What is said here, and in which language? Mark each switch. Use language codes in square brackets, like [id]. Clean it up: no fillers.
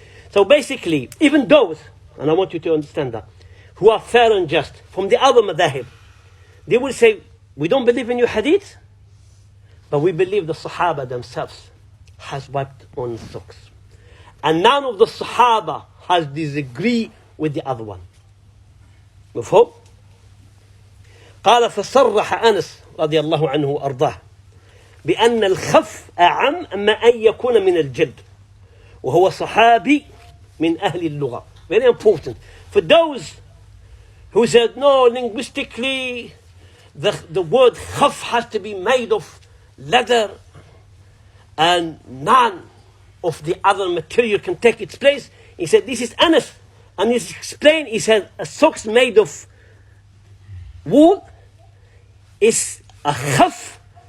[en] So basically, even those, and I want you to understand that, who are fair and just, from the other madahib, they will say, we don't believe in your hadith, but we believe the Sahaba themselves has wiped on socks. And none of the Sahaba has disagreed with the other one. [ar] مفهوم؟ قال فصرح أنس رضي الله عنه وأرضاه بأن الخف أعم ما أن يكون من الجلد وهو صحابي من أهل اللغة. [en] Very important. For those who said, no, linguistically, the word khaf has to be made of leather and none of the other material can take its place. He said, this is Anas. And he's explained, he said, a socks made of wool is a khaf